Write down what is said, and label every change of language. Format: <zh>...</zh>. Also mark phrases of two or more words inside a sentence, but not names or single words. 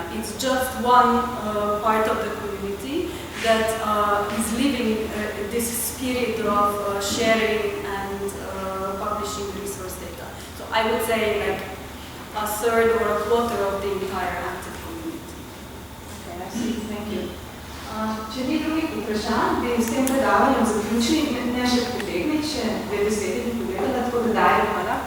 <en>It's just one part of the community that is living this spirit of sharing and publishing resource data. So I would say like a third or a quarter of the entire active community. Okay, I see. Thank you.</en> <sl>Če ni drugih vprašanj, bi s tem predavanjem zaključili, ne še potegniti, še 2 besede bi povedala, tako da dajem</sl>